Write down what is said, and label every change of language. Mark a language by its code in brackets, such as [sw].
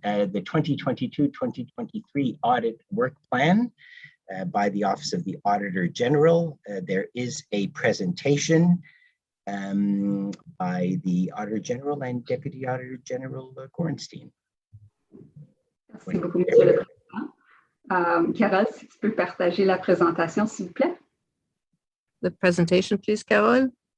[en] The 2022-2023 audit work plan by the Office of the Auditor General. There is a presentation by the Auditor General and Deputy Auditor General Gorenstein. [fr] Merci beaucoup, Monsieur le Président. Carole, si tu peux partager la présentation, s'il vous plaît. [en] The presentation, please, Carole.